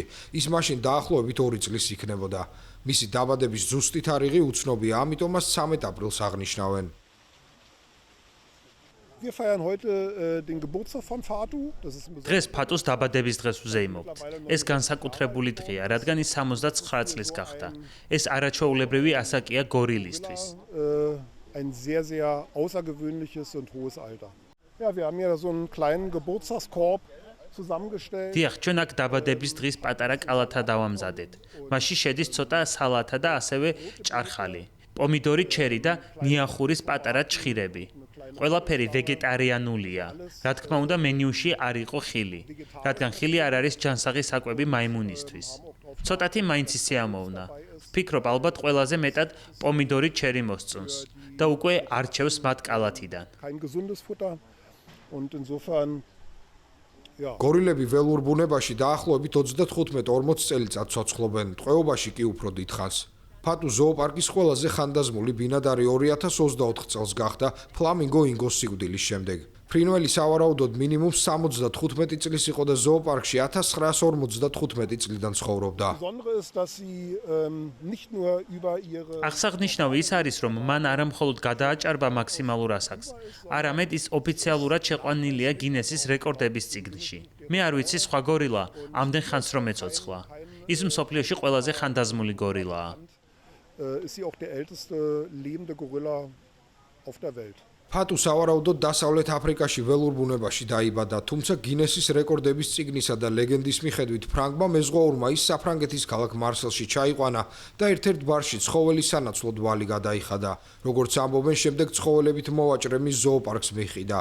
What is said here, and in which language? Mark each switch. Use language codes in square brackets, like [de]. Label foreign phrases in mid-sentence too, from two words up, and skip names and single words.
[ka] ის მაშინ დაახლოებით 2 წლის იქნებოდა. მისი დაბადების ზუსტი თარიღი უცნობია, ამიტომაც 13 აპრილს აღნიშნავენ. დღეს ფატუს დაბადების დღეს ვზეიმობთ. ეს განსაკუთრებული დღეა, რადგან ის 79 წლის გახდა. ეს არაჩვეულებრივი ასაკია გორილისთვის. [de] Ein sehr, sehr außergewöhnliches und hohes Alter. Ja, wir haben hier so einen kleinen Geburtstagskorb zusammengestellt. [ka] დიახ, ჩვენ აქ დაბადების დღის პატარა კალათა დავამზადეთ. მასში შედის ცოტა სალათა და ასევე ჭარხალი, პომიდორი, ჩერი და ნიახურის პატარა ჭხირები. ყველაფერი ვეგეტარიანულია. რა თქმა უნდა, მენიუში არ იყო ხილი, რადგან ხილი არ არის ჯანსაღი საკვები მაიმუნისთვის. ცოტათი მაინც ისეამოვნა. ვფიქრობ, ალბათ ყველაზე მეტად პომიდორი ჩერი მოსწონს და უკვე არჩევს მათ კალათიდან. [de] Kein gesundes Futter und insofern [ka] გორილები ველურ ბუნებაში დაახლოებით 35-40 წელიწად ცოცხლობენ, ტყვეობაში კი უფრო დიდხანს. ფატუ ზოოპარკის ყველაზე ხანდაზმული ბინადარი 2024 წელს გახდა ფლამინგო ინგოს სიკვდილის შემდეგ. ფრინველი სავარაუდოდ მინიმუმ 75 წლის იყო და ზოოპარკში 1955 წლიდან ცხოვრობდა. აღსანიშნავი ის არის, რომ მან არა მხოლოდ გადააჭარბა მაქსიმალურ ასაკს, არამედ ის ოფიციალურად შეყვანილია გინესის რეკორდების წიგნში. მე არ ვიცი სხვა გორილა ამდენ ხანს რომ ეცოცხლა. ის მსოფლიოში ყველაზე ხანდაზმული გორილაა. [de] Ist sie auch der älteste lebende Gorilla auf der Welt. [ka] ფატუ სავარაუდოდ დასავლეთ აფრიკაში ველურ ბუნებაში დაიბადა, თუმცა გინესის რეკორდების წიგნისა და ლეგენდის მიხედვით ფრანგმა მეზღვაურმა ის საფრანგეთის ქალაქ მარსელში ჩაიყვანა და ერთ-ერთ ბარში ცხოველის სანაცვლოდ ვალი გადაიხადა. როგორც ამბობენ, შემდეგ ცხოველებით მოვაჭრე მის ზოოპარკს მიჰყიდა.